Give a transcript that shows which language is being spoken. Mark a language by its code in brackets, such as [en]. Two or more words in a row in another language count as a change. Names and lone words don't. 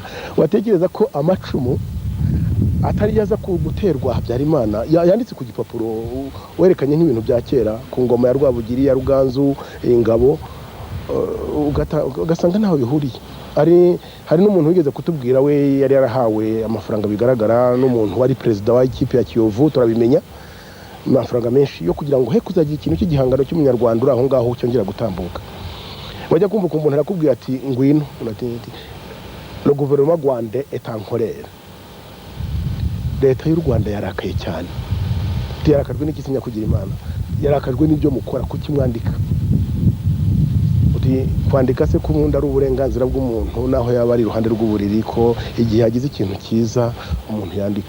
[rw] Watekereza ko amacumu atari yaza guterwa Habyarimana, yanditse ku gipapuro, werekanye nk'ibintu bya kera ku ngoma ya Rwabugiri, ya Ruganzu, ingabo, ugasanga ntaho bihuriye. Hari n'umuntu wigeze kutubwira, we yari yarahawe amafaranga bigaragara n'umuntu wari perezida wa ikipe ya Kiyovu, turabimenya, amafaranga menshi yo kugira ngo he kuzagira ikintu cy'igihangano cy'umunyarwanda uri aho ngaho cyongera gutambuka. Wajya kumva umuntu arakubwira ati ngwino, [fr] le gouvernement rwandais est en colère. [rw] Leta y'u Rwanda yarakaye cyane, yarakajwe n'ikisinya kugira Imana, yarakajwe n'ibyo mukora, kuki mwandika. Kwandika se ko ubundi ari uburenganzira bw'umuntu, naho yaba ari iruhande rw'uburiri, ko igihe hagize ikintu cyiza umuntu yandika.